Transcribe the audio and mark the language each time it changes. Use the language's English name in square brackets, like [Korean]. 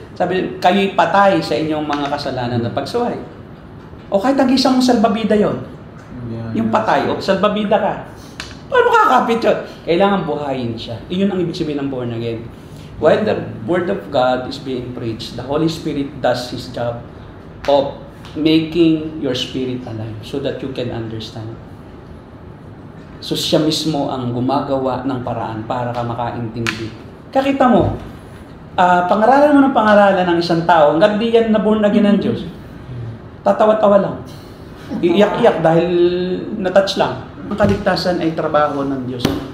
[Filipino] Sabi, kayo'y patay sa inyong mga kasalanan na pagsuway. Kahit ang isang salbabida yon, yung patay, salbabida ka. Paano kakapit yun? Kailangan buhayin siya. Iyon ang ibig sabihin ng born again. [English] While the Word of God is being preached, the Holy Spirit does His job of making your spirit alive so that you can understand. [Filipino] So siya mismo ang gumagawa ng paraan para ka makaintindi. Kakita mo, pangaralan mo ng pangaralan ng isang tao, hanggang di yan na born again ng Diyos, tatawa-tawa lang. Iiyak-iyak dahil natouch lang. Ang kaligtasan ay trabaho ng Diyos.